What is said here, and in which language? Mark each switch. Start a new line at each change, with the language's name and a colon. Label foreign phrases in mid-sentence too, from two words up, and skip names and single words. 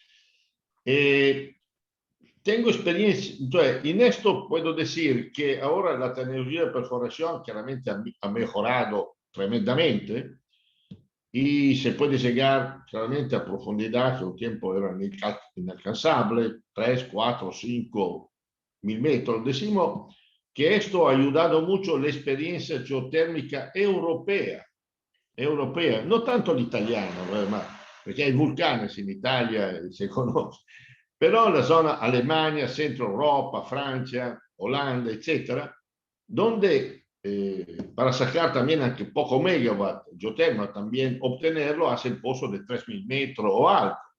Spanish: Tengo experiencia, entonces, en esto puedo decir que ahora la tecnología de perforación claramente ha mejorado tremendamente y se puede llegar claramente a profundidad que un tiempo eran inalcanzables, 3, 4, 5 mil metros. Decimos que esto ha ayudado mucho la experiencia geotérmica europea, no tanto
Italian: l'italiano, perché
Spanish: hay vulcanes en Italia, se conoce. Pero la zona Alemania, Centro Europa, Francia, Holanda, etcétera, donde para sacar también aunque poco megawatt geotermal, también obtenerlo hace el pozo de 3000 metros o alto.